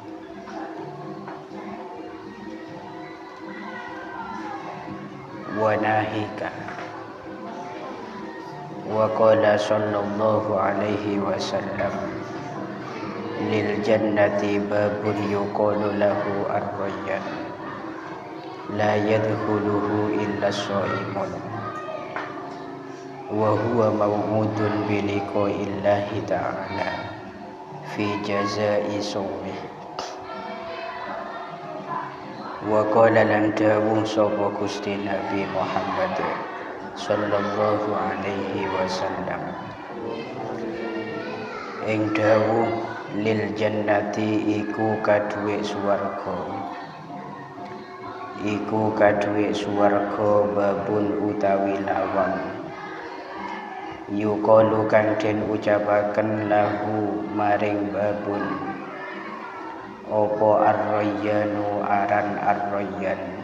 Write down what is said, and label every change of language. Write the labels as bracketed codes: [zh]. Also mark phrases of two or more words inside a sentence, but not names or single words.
[ar] وناهيك وقال صلى الله عليه وسلم للجنة باب يقال له الريان لا يدخله إلا الصائمون وهو موعود بلقاء الله تعالى في جزاء صومه. [jv] وقال lan dawuh sapa Gusti Nabi Muhammad [ar] صلى الله عليه وسلم [jv] ing dawuh [ar] للجنة [jv] iku kaduwe swarga babun utawi lawang yuqalu kang den ucapaken lahu maring babun opo ar-rayyanu aran ar-rayyan